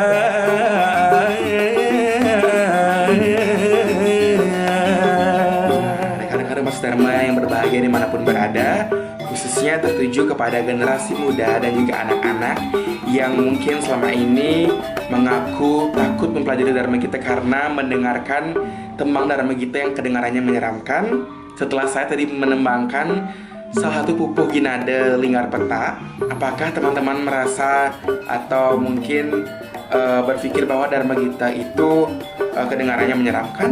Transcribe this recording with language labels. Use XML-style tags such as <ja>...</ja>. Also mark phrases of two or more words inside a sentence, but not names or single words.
<id>Rekan-rekan Mas Dharma yang berbahagia dimanapun berada, khususnya tertuju kepada generasi muda dan juga anak-anak yang mungkin selama ini mengaku takut mempelajari Dharma Gita karena mendengarkan tembang Dharma Gita yang kedengarannya menyeramkan. Setelah saya tadi menembangkan salah satu pupuh Ginade Linggar Peta, apakah teman-teman merasa atau mungkin berpikir bahwa Dharma Gita itu kedengarannya menyeramkan?</id>